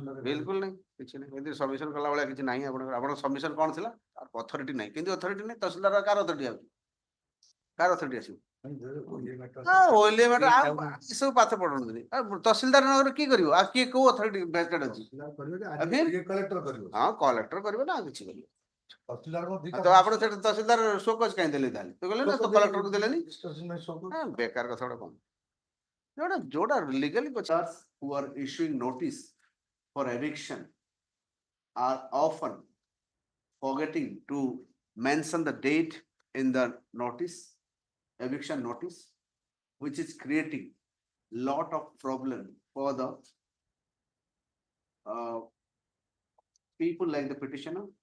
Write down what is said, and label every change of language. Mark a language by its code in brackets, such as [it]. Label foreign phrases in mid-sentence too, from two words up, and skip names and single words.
[or] ବିଲକୁଲ ନାହିଁ କିଛି ନାହିଁ ଏମିତି ସବମିଶନ କଲା ଭଳିଆ କିଛି ନାହିଁ ଆପଣଙ୍କର ସବମିଶନ କଣ ଥିଲା ଅଥରିଟି ନାହିଁ କିନ୍ତୁ ଅଥରିଟି ନାହିଁ ତହସିଲଦାର କାହାର ଅଥରିଟି ଆସୁଛି କାହାର ଅଥରିଟି ଆସିବ [en] OLA matter [or] ଏସବୁ ପାଠ ପଢନ୍ତୁନି ତହସିଲଦାର ନଗର କିଏ କରିବ ଆଉ କିଏ କୋଉ [en] authority vested [or] ଅଛି କଲେକ୍ଟର କରିବ ହଁ କଲେକ୍ଟର କରିବେ ନା କିଛି କରିବେ ତହସିଲଦାର ତ ଆପଣ ସେଟା ତହସିଲଦାର ଶୋକଜ କାହିଁ ଦେଲେ ତାହେଲେ ତୁ କହିଲେ ନା କଲେକ୍ଟରକୁ ଦେଲେନି ବେକାର କଥା ଗୋଟେ ଯୋଉଟା [en] legally who are issuing notice for eviction are often forgetting to mention the date in the notice eviction notice which is creating lot of problem for the people like the petitioner.